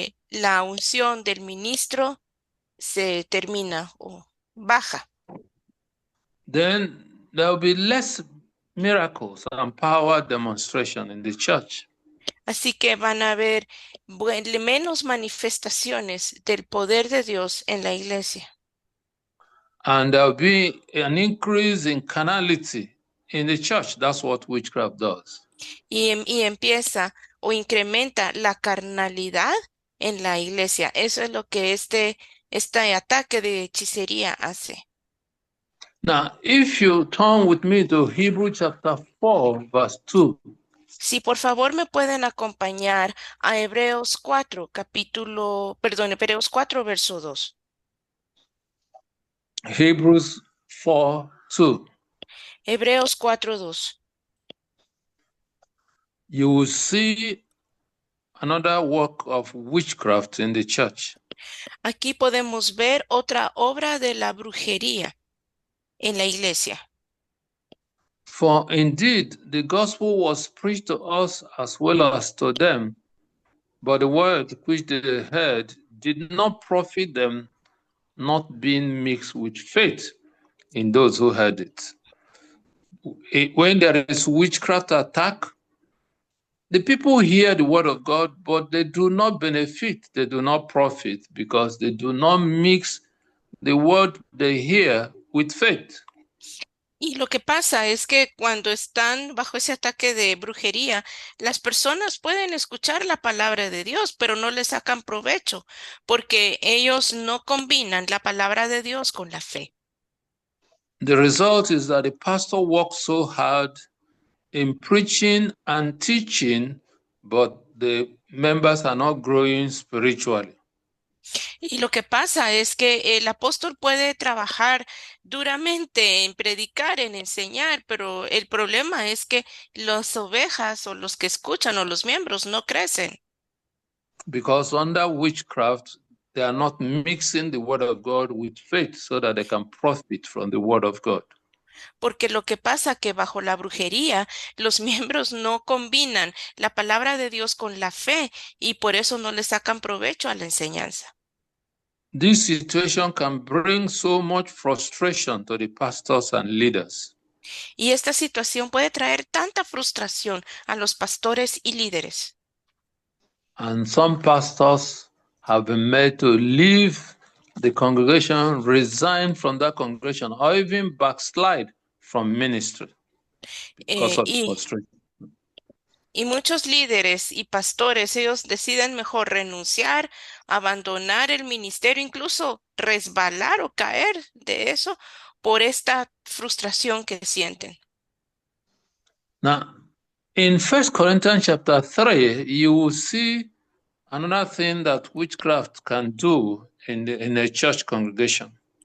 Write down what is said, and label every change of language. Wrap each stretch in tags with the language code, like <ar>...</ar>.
<es>La unción del ministro se termina o baja.</es> <en>Then there will be less miracles and power demonstration in the church.</en> <es>Así que van a haber menos manifestaciones del poder de Dios en la iglesia.</es> <en>And there will be an increase in carnality in the church. That's what witchcraft does.</en> <es>Y empieza o incrementa la carnalidad en la iglesia. Eso es lo que este ataque de hechicería hace.</es> <en>Now, if you turn with me to Hebrews chapter 4, verse 2.</en> <es>Si por favor me pueden acompañar a Hebreos 4, Hebreos 4, verso 2.</es> <en>Hebrews 4, 2.</en> <es>Hebreos 4, 2.</es> <en>You will see another work of witchcraft in the church.</en> <es>Aquí podemos ver otra obra de la brujería en la iglesia.</es> <en>For indeed, the gospel was preached to us as well as to them, but the word which they heard did not profit them, not being mixed with faith in those who heard it. When there is witchcraft attack, the people hear the word of God, but they do not benefit, they do not profit, because they do not mix the word they hear with faith.</en> <es>Y lo que pasa es que cuando están bajo ese ataque de brujería, las personas pueden escuchar la palabra de Dios, pero no le sacan provecho, porque ellos no combinan la palabra de Dios con la fe.</es> <en>The result is that the pastor works so hard in preaching and teaching, but the members are not growing spiritually.</en> <es>Y lo que pasa es que el apóstol puede trabajar duramente en predicar, en enseñar, pero el problema es que las ovejas o los que escuchan o los miembros no crecen.</es> <en>Because under witchcraft, they are not mixing the word of God with faith so that they can profit from the word of God.</en> <es>Porque lo que pasa que bajo la brujería los miembros no combinan la palabra de Dios con la fe y por eso no le sacan provecho a la enseñanza.</es> <en>This situation can bring so much frustration to the pastors and leaders.</en> <es>Y esta situación puede traer tanta frustración a los pastores y líderes.</es> <en>And some pastors have been made to leave the congregation, resign from that congregation, or even backslide from ministry because of frustration.</en> <es>Y muchos líderes y pastores, ellos deciden mejor renunciar, abandonar el ministerio, incluso resbalar o caer de eso por esta frustración que sienten.</es> <en>Now, in 1 Corinthians chapter 3, you will see another thing that witchcraft can do in a church congregation.</en>